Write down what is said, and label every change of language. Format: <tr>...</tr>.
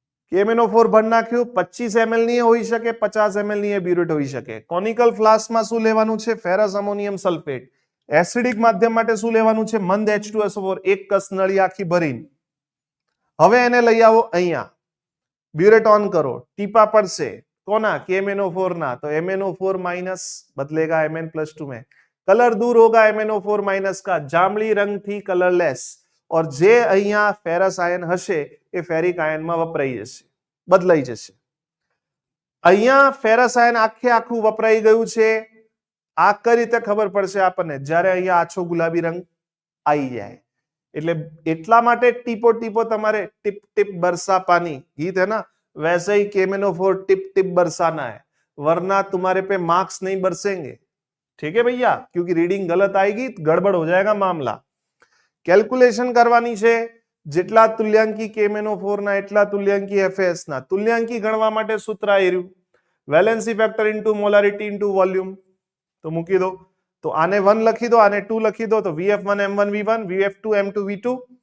<gu>KMnO4 ભરી નાખ્યું, 25 ml ની હોઈ શકે, 50 ml ની બ્યુરેટ હોઈ શકે. કોનિકલ ફ્લાસ્કમાં શું લેવાનું છે? Ferrous અમોનિયમ sulphate. એસિડિક માધ્યમ માટે શું લેવાનું છે? મંદ H2SO4 એક કસ નળી આખી ભરીને. હવે એને લઈ આવો અહીંયા, બ્યુરેટ ઓન કરો, ટીપા પડશે કોના? KMnO4 ના.</gu> <hi>તો MnO4 माइनस बदलेगा Mn+2 में. कलर दूर होगा MnO4 माइनस का, जांबली रंग थी कलरलेस.</hi> <gu>और જે અહીંયા ફેરસ આયન હશે એ ફેરિક આયનમાં વપરાઈ જશે, બદલાઈ જશે. અહીંયા ફેરસ આયન આખે આખું વપરાઈ ગયું છે. આ કઈ રીતે ખબર પડશે આપણને? જ્યારે અહીંયા આછો ગુલાબી રંગ આવી જાય. એટલે એટલા માટે ટીપો ટીપો તમારે</gu> <hi>टिप टिप बरसा पानी गीत है ना, वैसे ही KMnO4 टिप टिप बरसाना है, वरना तुम्हारे पे मार्क्स नहीं बरसेंगे. ठीक है भैया, क्योंकि रीडिंग गलत आएगी गड़बड़ हो जाएगा मामला.</hi> <gu>કેલ્ક્યુલેશન કરવાની છે. જેટલા તુલ્યાંકી KMnO4 ના એટલા તુલ્યાંકી FAS ના. તુલ્યાંકી ગણવા માટે સૂત્ર આવ્યું, valency factor into molarity into volume. તો મૂકી દો. તો આને 1 લખી દો, આને 2 લખી દો. તો VF1 M1 V1, VF2 M2 V2.</gu>